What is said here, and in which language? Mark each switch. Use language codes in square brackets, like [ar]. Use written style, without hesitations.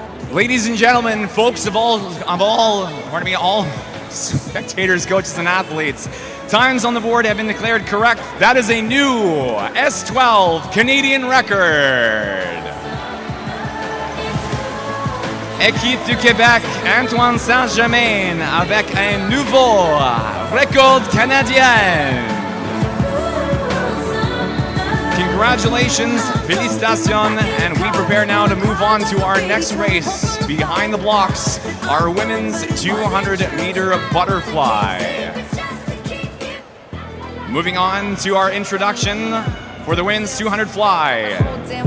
[en] Ladies and gentlemen, folks of all spectators, coaches, and athletes, times on the board have been declared correct. That is a new S12 Canadian record. [fr] Équipe du Québec, Antoine Saint-Germain avec un nouveau record canadien. [en] Congratulations, [fr] félicitations, [en] and we prepare now to move on to our next race behind the blocks, our women's 200-meter butterfly. Moving on to our introduction for the women's 200 fly.